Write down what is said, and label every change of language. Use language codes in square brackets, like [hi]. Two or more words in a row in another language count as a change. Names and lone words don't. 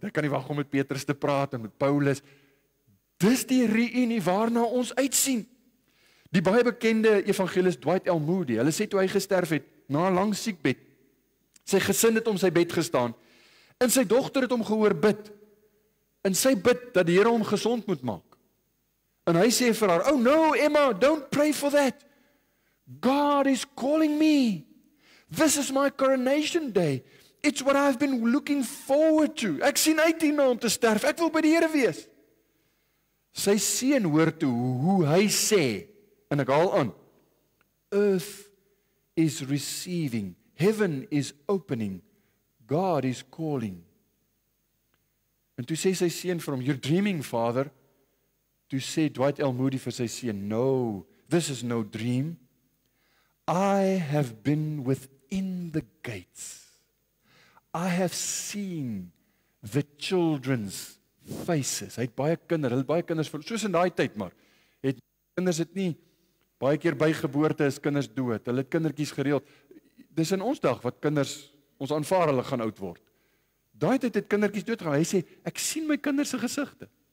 [af] Ek kan nie wag om met Petrus te praat en met Paulus. Dis die reunie waarna ons uitsien. Die baie bekende evangelis Dwight L. Moody, hulle sê toe hy gesterf het, na 'n lang siekbed, sy gesin het om sy bed gestaan, en sy dogter het hom gehoor bid, en sy bid dat die Here hom gesond moet maak. En hy sê vir haar, [en] oh no, Emma, don't pray for that. God is calling me. This is my coronation day. It's what I've been looking forward to. [af] Ek sien uit hierna om te sterf. Ek wil by die Here wees. Sy seun hoor toe hoe hy sê, en ek haal aan, [en] earth is receiving, heaven is opening, God is calling. [af] En toe sê sy seun vir hom, [en] you're dreaming, father. [af] Toe sê Dwight L. Moody vir sy seun, [en] no, this is no dream. I have been within the gates. I have seen the children's faces. [af] Hy het baie kinders, soos in daai tyd maar, het kinders het nie, baie keer by geboorte is kinders dood, hulle het kindertjies gereeld, dis in ons dag wat kinders, ons aanvaar hulle gaan oud word. Daai tyd het kindertjies doodgegaan, hy sê, ek sien my kinders se gesigte.